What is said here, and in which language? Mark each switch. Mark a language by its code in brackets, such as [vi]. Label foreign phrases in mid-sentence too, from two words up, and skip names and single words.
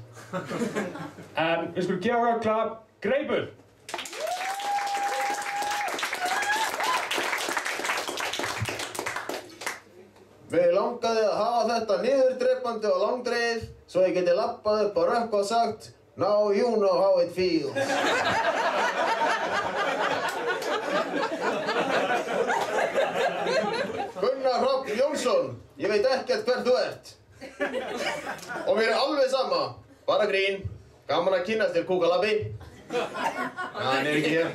[is] En við skulum gefa okkur klapp, Greipur! Mig langaði að hafa þetta niðurdrepandi og langdreið svo ég geti lappað upp á Rökkva og sagt [en] Now you know how it feels. [is] Gunnar Hrafn Jónsson, ég veit ekkert hver þú ert. Og mér er alveg sama, bara grín, gaman að kynnast þér kúkalabbi. Hann er ekki hér.